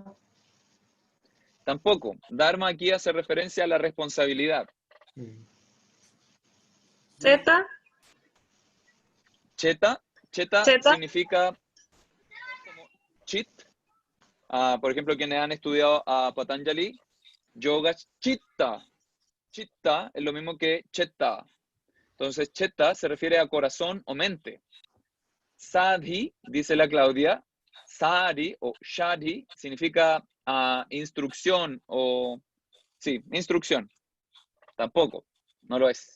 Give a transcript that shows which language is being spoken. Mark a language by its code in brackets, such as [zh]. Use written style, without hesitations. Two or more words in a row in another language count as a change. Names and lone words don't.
[es] Tampoco. Dharma aquí hace referencia a la responsabilidad. Zeta. Cheta Cheta. significa como chit. Por ejemplo, quienes han estudiado a Patanjali, [sa] योग चित्त. [es] Chitta es lo mismo que chetta. Entonces, chetta se refiere a corazón o mente. Sadhi, dice la Claudia, sadi o shadhi significa instrucción o... Sí, instrucción. Tampoco, no lo es.